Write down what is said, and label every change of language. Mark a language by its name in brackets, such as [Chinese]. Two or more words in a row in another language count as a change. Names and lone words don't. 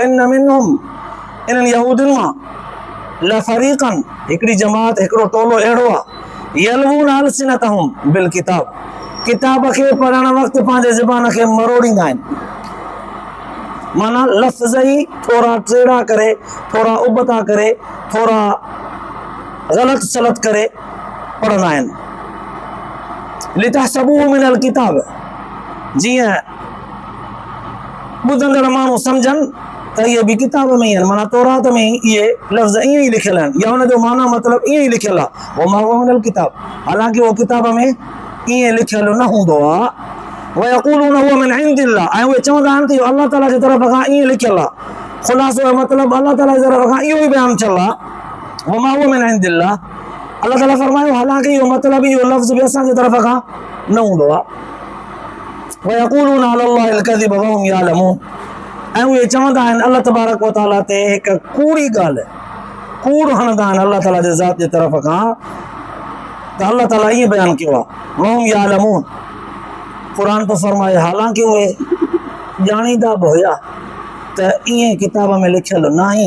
[Arabic] إن منهم, [Sindhi] इन्हनि यहूदियुनि मां लफ़रीक़न, हिकिड़ी जमात, हिकिड़ो टोलो अहिड़ो आहे, [Arabic] يلوون ألسنتهم بالكتاب, [Sindhi] किताब खे पढ़ण वक़्तु पंहिंजे ज़बान खे मरोड़ींदा आहिनि, माना लफ़्ज़ ई थोरा टेड़ा करे, थोरा उबता करे, थोरा ग़लत सलत करे पढ़ंदा आहिनि। [Arabic] لتحسبوه من الكتاب, [Sindhi] जीअं ॿुधंदड़ माण्हू सम्झनि त इहे बि किताब में ई आहिनि, माना तौरात में ई इहे लफ़्ज़ ईअं ई लिखियल आहिनि, या हुन जो माना मतिलबु ईअं ई लिखियलु आहे, [Arabic] وما هو من الكتاب, [Sindhi] हालांकि उहो किताब में ईअं लिखियलु न हूंदो आहे। [Arabic] ويقولون هو من عند الله, [Sindhi] ऐं उहे चवंदा आहिनि त इहो अल्लाह ताला जी तरफ़ खां ईअं लिखियलु आहे, ख़ुलासो मतिलबु अल्लाह ताला जी तरफ़ खां इहो ई बयानु थियलु आहे। [Arabic] وما هو من عند الله, [Sindhi] अल्लाह ताला फरमायो हालांकि इहो मतिलबु इहो लफ़्ज़ बि असांजे तरफ़ खां न हूंदो आहे। [Arabic] ويقولون على الله الكذب وهم يعلمون, [Sindhi] ऐं उहे चवंदा आहिनि अल्लाह तबारक व तआला ते हिकु कूड़ी ॻाल्हि, कूड़ हणंदा आहिनि अल्लाह ताला जे ज़ात जे तरफ़ खां, त अल्लाह ताला ईअं बयानु कयो आहे [Arabic] وهم يعلمون, [Sindhi] क़ुरान तो फरमाए हालांकि उहे ॼाणींदा बि हुया त ईअं किताब में लिखियल न आहे।